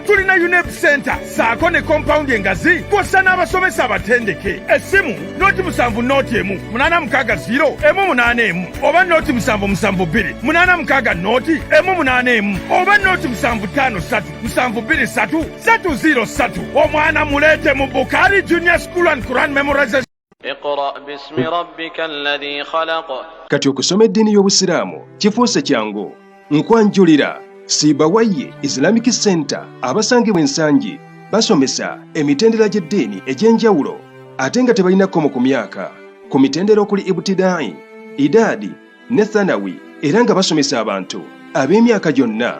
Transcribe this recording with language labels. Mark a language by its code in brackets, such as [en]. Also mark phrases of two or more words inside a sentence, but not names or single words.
[lg] Tulina UNEP Center saako ne compound engazi kw'ossa n'abasomesa abatendeke. Essimu noti 7 noti 1 860 181 oba noti 772 860 noti 181 oba noti 753 723 303. Omwana muleete mu Bukhari Junior School and Quran Memorization. [ar] اقرأ باسم ربك الذي خلق. [lg] Kati okusoma eddiini y'Obusiraamu kifuuse kyangu. Nkwanjulira Sibawaye Islamic Center abasangibwa ensangi basomesa emitendera gy'eddiini egy'enjawulo ate nga tebalina kkomo ku myaka. Ku mitendera okuli ibtidaai, idaadi ne thanawi, era nga basomesa abantu ab'emyaka gyonna.